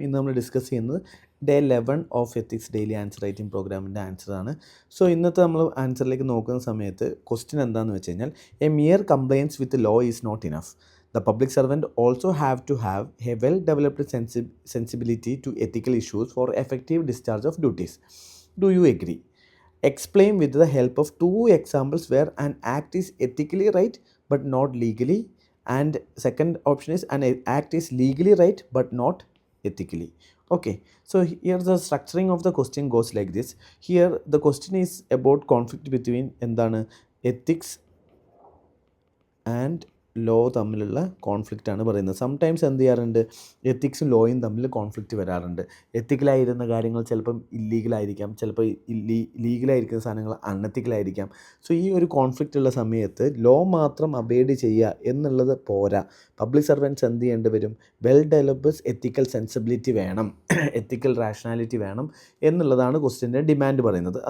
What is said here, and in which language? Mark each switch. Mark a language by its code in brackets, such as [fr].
[ml] ഇന്ന് നമ്മൾ ഡിസ്കസ് ചെയ്യുന്നത് day 11 of ethics daily answer writing പ്രോഗ്രാമിൻ്റെ ആൻസറാണ്. സോ ഇന്നത്തെ നമ്മൾ ആൻസറിലേക്ക് നോക്കുന്ന സമയത്ത് ക്വസ്റ്റ്യൻ എന്താണെന്ന് വെച്ച് കഴിഞ്ഞാൽ [en] A mere compliance with law is not enough. The public servant also have to have a well developed sensibility to ethical issues for effective discharge of duties. Do you agree? Explain with the help of two examples where an act is ethically right but not legally, and second option is an act is legally right but not ethically. Okay, so here the structuring of the question goes like this. Here the question is about conflict between എന്താണ് ethics and [ml] law തമ്മിലുള്ള കോൺഫ്ലിക്റ്റാണ് പറയുന്നത്. Sometimes എന്ത് ചെയ്യാറുണ്ട്, എത്തിക്സും ലോയും തമ്മിൽ conflict വരാറുണ്ട്. എത്തിക്കലായിരുന്ന കാര്യങ്ങൾ ചിലപ്പം ഇല്ലീഗലായിരിക്കാം, ചിലപ്പോൾ ലീഗലായിരിക്കുന്ന സാധനങ്ങൾ അൺഎത്തിക്കലായിരിക്കാം. സോ ഈ ഒരു കോൺഫ്ലിക്റ്റ് ഉള്ള സമയത്ത് ലോ മാത്രം അബൈഡ് ചെയ്യുക എന്നുള്ളത് പോരാ. പബ്ലിക് സർവൻറ്റ്സ് എന്ത് ചെയ്യേണ്ടി വരും? വെൽ ഡെവലപ്ഡ് എത്തിക്കൽ സെൻസിബിലിറ്റി വേണം, എത്തിക്കൽ റാഷണാലിറ്റി വേണം എന്നുള്ളതാണ് ക്വസ്റ്റ്യൻ്റെ ഡിമാൻഡ് പറയുന്നത്.